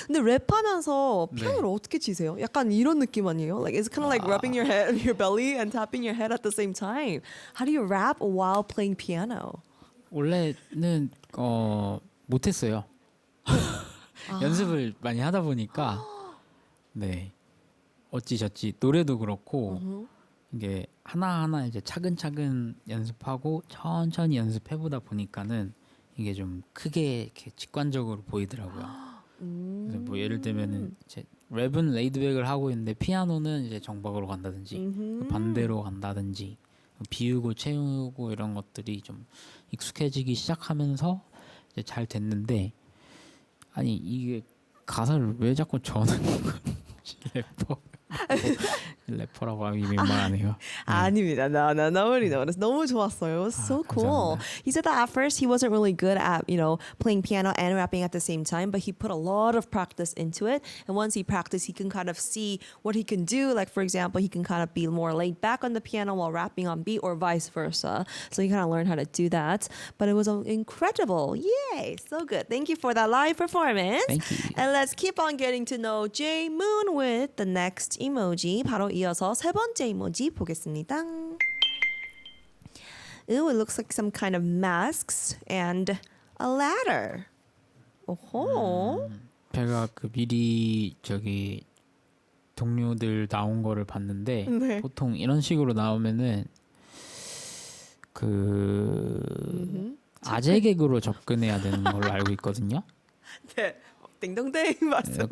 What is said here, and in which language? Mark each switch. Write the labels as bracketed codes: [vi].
[ko] 근데 랩하면서 피아노를 어떻게 치세요? 약간 이런 느낌 아니에요? [en] Like it's kind of like rubbing your head on your belly and tapping your head at the same time. How do you rap while playing piano? [ko] 원래는 못했어요. 연습을 많이 하다 보니까 네 어찌저찌 노래도 그렇고 이게 하나하나 이제 차근차근 연습하고 천천히 연습해보다 보니까는 이게 좀 크게 이렇게 직관적으로 보이더라고요. 그래서 뭐 예를 들면은 이제 랩은 레이드백을 하고 있는데 피아노는 이제 정박으로 간다든지 반대로 간다든지 비우고 채우고 이런 것들이 좀 익숙해지기 시작하면서 이제 잘 됐는데 아니 이게 가사를 왜 자꾸 저는 래퍼 래퍼라고 하기 민망하네요. 아닙니다. [en] No, nobody noticed. [ko] 너무 좋았어요. [en] It was so cool. [ko] 감사합니다. [en] He said that at first he wasn't really good at, playing piano and rapping at the same time, but he put a lot of practice into it. And once he practiced, he can kind of see what he can do. Like, for example, he can kind of be more laid back on the piano while rapping on beat or vice versa. So he kind of learned how to do that. But it was incredible. Yay. So good. Thank you for that live performance. Thank you. And let's keep on getting to know J Moon with the next emoji. [ko] 바로 이어서 세 번째 이모지 보겠습니다. [en] Ooh, it looks like some kind of masks and a ladder. [ko] 오호. 제가 그 미리 저기 동료들 나온 거를 봤는데 네. 보통 이런 식으로 나오면은 그 아재 개그로 접근해야 되는 걸로 알고 있거든요. 네. 띵동댕 맞습니다.